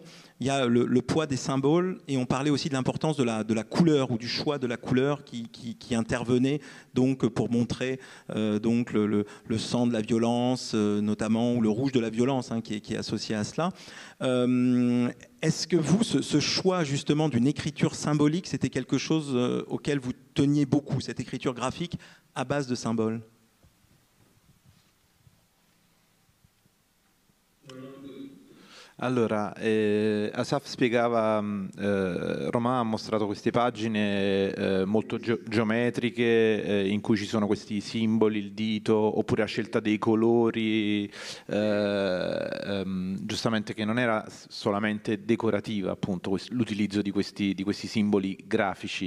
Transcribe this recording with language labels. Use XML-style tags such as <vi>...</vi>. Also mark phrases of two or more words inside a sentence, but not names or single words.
<fr>Il y a le poids des symboles, et on parlait aussi de l'importance de la couleur ou du choix de la couleur qui intervenait donc pour montrer donc le sang de la violence notamment, ou le rouge de la violence qui est associé à cela. Est-ce que vous, ce choix justement d'une écriture symbolique, c'était quelque chose auquel vous teniez beaucoup, cette écriture graphique à base de symboles?</fr> <it>Allora, Asaf spiegava, Romain ha mostrato queste pagine molto geometriche in cui ci sono questi simboli, il dito, oppure la scelta dei colori, giustamente che non era solamente decorativa, appunto, l'utilizzo di questi simboli grafici.</it>